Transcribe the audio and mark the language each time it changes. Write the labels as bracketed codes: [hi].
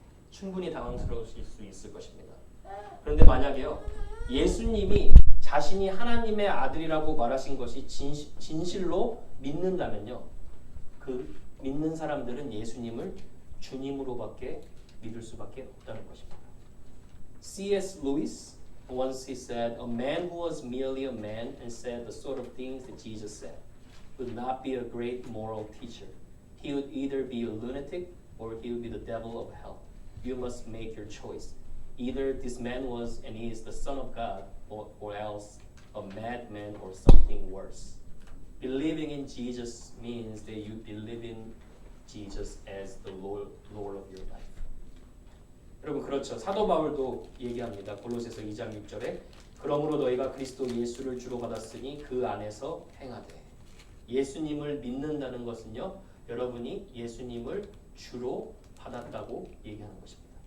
[ko] 충분히 당황스러우실 수 있을 것입니다. 그런데 만약에요, 예수님이 자신이 하나님의 아들이라고 말하신 것이 진실로 믿는다면요, 그 믿는 사람들은 예수님을 주님으로밖에 믿을 수밖에 없다는 것입니다. [en] C.S. Lewis once he said, "A man who was merely a man and said the sort of things that Jesus said would not be a great moral teacher. He would either be a lunatic or he would be the devil of hell. You must make your choice. Either this man was and he is the Son of God, or else a madman or something worse. Believing in Jesus means that you believe in Jesus as the Lord of your life." [ko] 여러분, 그렇죠. 사도 바울도 얘기합니다. 골로새서 2장 6절에 그러므로 너희가 그리스도 예수를 주로 받았으니 그 안에서 행하되. 예수님을 믿는다는 것은요, 여러분이 예수님을 주로 받았다고 얘기하는 것입니다.